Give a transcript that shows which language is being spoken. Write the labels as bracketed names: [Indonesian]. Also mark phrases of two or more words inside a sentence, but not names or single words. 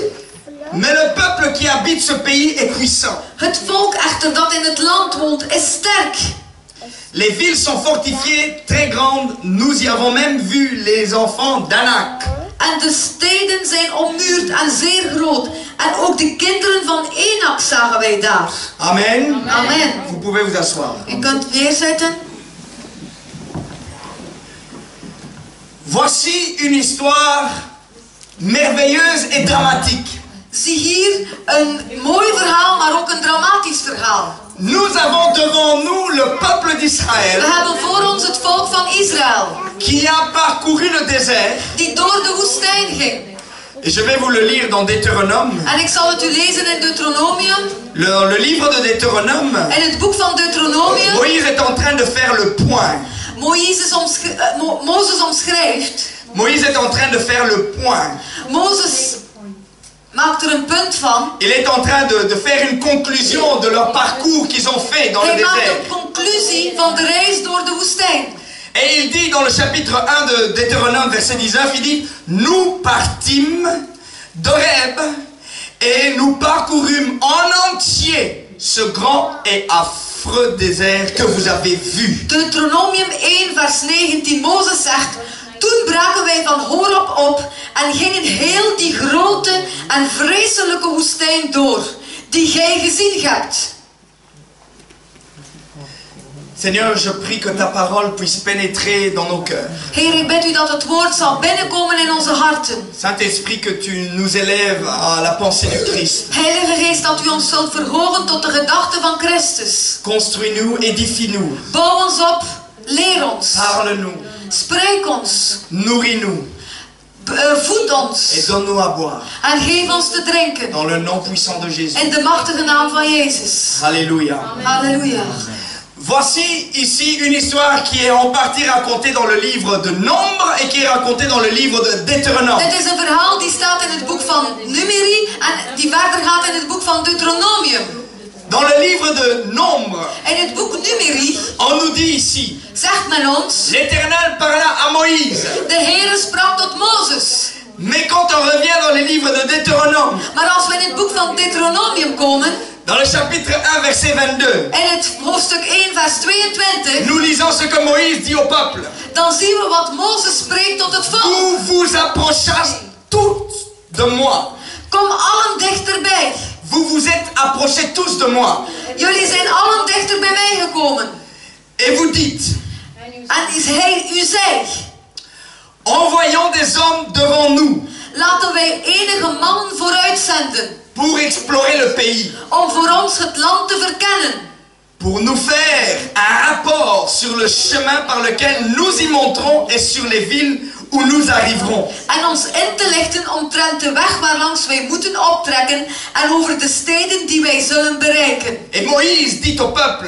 [French] Mais le peuple qui habite ce pays est puissant. [Dutch] Het volk echter dat in het land woont is sterk. [French] Les villes sont fortifiées, très grandes. Nous y avons même vu les enfants d'Anak. [Dutch] En de steden zijn ommuurd en zeer groot. En ook de kinderen van Enak zagen wij daar. [French] Amen. [Dutch] Amen. [French] Vous pouvez vous asseoir. [Dutch] U kunt neerzitten. [French] Voici une histoire merveilleuse et dramatique. [Dutch] Zie hier een mooi verhaal, maar ook een dramatisch verhaal. [French] Nous avons devant nous le peuple d'Israël [Dutch] We hebben voor ons het volk van Israël, [French] qui a parcouru le désert. [Dutch] die door de woestijn ging. [French] Et je vais vous le lire dans Deutéronome. [Dutch] En ik zal het u lezen in Deuteronomium, [French] Le livre de Deutéronome. [Dutch] in het boek van Deuteronomium. [French] Moïse est en train de faire le point. [Dutch] Mozes omschrijft. [French] Moïse est en train de faire le point. [Dutch] maakt er een punt van. [French] Il est en train de faire une conclusion de leur parcours qu'ils ont fait dans le [Dutch] Hij maakt [French] désert. [Dutch] een conclusie van de reis door de woestijn. [French] Et il dit dans le chapitre 1 de Deutéronome, verset 19, il dit, nous partîmes d'Horeb et nous parcourûmes en entier ce grand et affreux désert que vous avez vu. [Dutch] Deuteronomium 1 vers 19, Mozes zegt, toen braken wij van Horeb op en gingen heel die grote en vreselijke woestijn door, die gij gezien hebt. [French] Seigneur, je prie que ta parole puisse pénétrer dans nos cœurs. [Dutch] Heer, ik bid u dat het woord zal binnenkomen in onze harten. [French] Saint-Esprit, que tu nous élèves à la pensée du Christ. [Dutch] Heilige Geest, dat u ons zult verhogen tot de gedachte van Christus. [French] Construis-nous, édifie-nous. [Dutch] Bouw ons op, leer ons. [French] Parle-nous. [Dutch] Spreek ons. [French] Nourris-nous. [Dutch] Voed ons. [French] Et donne-nous à boire. [Dutch] En geef ons te drinken. [French] Dans le nom puissant de Jésus. [Dutch] In de machtige naam van Jezus. [French] Alléluia. [Dutch] Halleluja. [French] Voici ici une histoire qui est en partie racontée dans le livre de Nombre et qui est racontée dans le livre de Deutéronome. [Dutch] Dit is een verhaal die staat in het boek van Numeri en die verder gaat in het boek van Deuteronomium. [French] Dans le livre de Nombre, [Dutch] In het boek Numeri [French] on nous dit ici, [Dutch] zegt men ons, [French] l'Éternel parla à Moïse. [Dutch] de Heere sprak tot Mozes. [French] Mais quand on revient dans les livres de Deutéronome, [Dutch] Maar als we in het boek van Deuteronomium komen, [French] dans le chapitre 1, verset 22, [Dutch] in het hoofdstuk 1 vers 22, [French] nous lisons ce que Moïse dit au peuple. [Dutch] dan zien we wat Mozes spreekt tot het volk. [French] Vous vous approchâtes tous de moi. [Dutch] Kom allen dichterbij. [French] Vous vous êtes approchés tous de moi. [Dutch] Jullie zijn allen dichter bij mij gekomen. [French] Et vous dites, [Dutch] En u zei, [French] envoyons des hommes devant nous [Dutch] laten wij enige mannen vooruit zenden, [French] pour explorer le pays, [Dutch] om voor ons het land te verkennen. [French] pour nous faire un rapport sur le chemin par lequel nous y monterons et sur les villes où nous arriverons. [Dutch] En ons in te lichten omtrent de weg waarlangs wij moeten optrekken en over de steden die wij zullen bereiken. [French] Et Moïse dit au peuple,